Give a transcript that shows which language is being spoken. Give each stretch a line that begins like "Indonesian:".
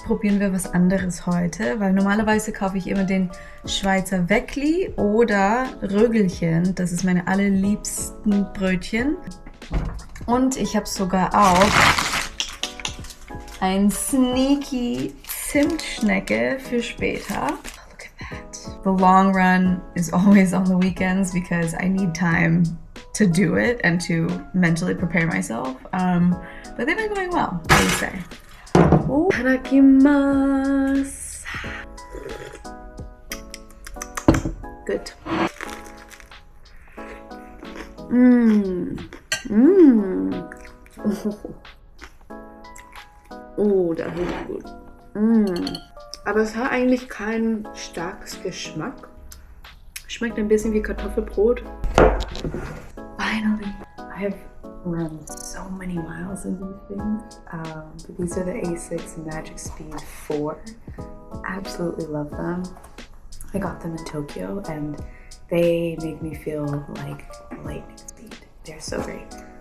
German: Probieren wir was anderes heute, weil normalerweise kaufe ich immer den Schweizer Weckli oder Rögelchen. Das ist meine allerliebsten Brötchen. Und ich habe sogar auch ein sneaky Zimtschnecke für später.
English: Look at that. The long run is always on the weekends because I need time to do it and to mentally prepare myself. But they've been going well, I would say.
Japanese: Oh, itadakimasu.
English: Good.
German: Oh, das ist gut. Aber es hat eigentlich keinen starken Geschmack. Schmeckt ein bisschen wie Kartoffelbrot.
English: Finally, I have run so many miles in these things. But these are the A6 Magic Speed 4. Absolutely love them. I got them in Tokyo and they make me feel like lightning speed. They're so great.